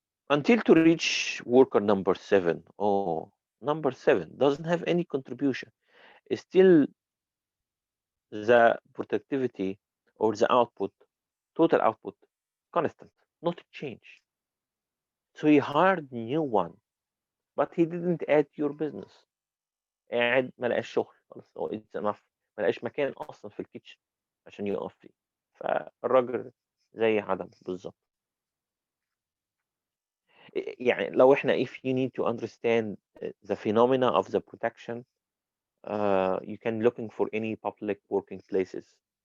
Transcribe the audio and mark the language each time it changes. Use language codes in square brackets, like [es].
[en] Until to reach worker number 7. Oh, number 7 doesn't have any contribution. Still, the productivity or the output, total output, constant, not change. So he hired new one, but he didn't add to your business. [ar] قاعد ما لقاش شغل خلاص، هو اتس انف، ما لقاش مكان اصلا في الكيتشن عشان يقف فيه، فالراجل زي عدم بالظبط. يعني لو احنا [en] if you need to understand the phenomena of the protection, you can looking for any public working places.